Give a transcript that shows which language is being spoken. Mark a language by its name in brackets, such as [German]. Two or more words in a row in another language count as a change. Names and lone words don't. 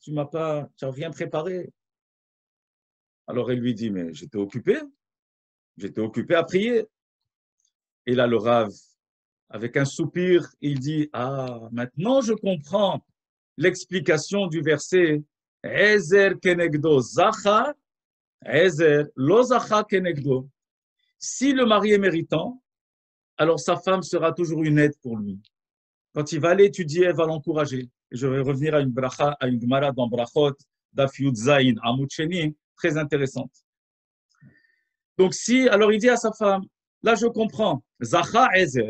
[French] Tu n'as rien préparé. Alors elle lui dit, mais j'étais occupé à prier. Et là, le Rav, avec un soupir, il dit, ah, maintenant je comprends l'explication du verset [Hebrew] עזר כנגדו זכה, עזר לא זכה כנגדו. [French] Si le mari est méritant, alors sa femme sera toujours une aide pour lui. Quand il va aller étudier, elle va l'encourager. Je vais revenir à une bracha, à une gemara dans Brachot, [Hebrew] דף י"ז, עמוד שני, [French] très intéressante. Donc alors il dit à sa femme, là je comprends, [Hebrew] זכה עזר.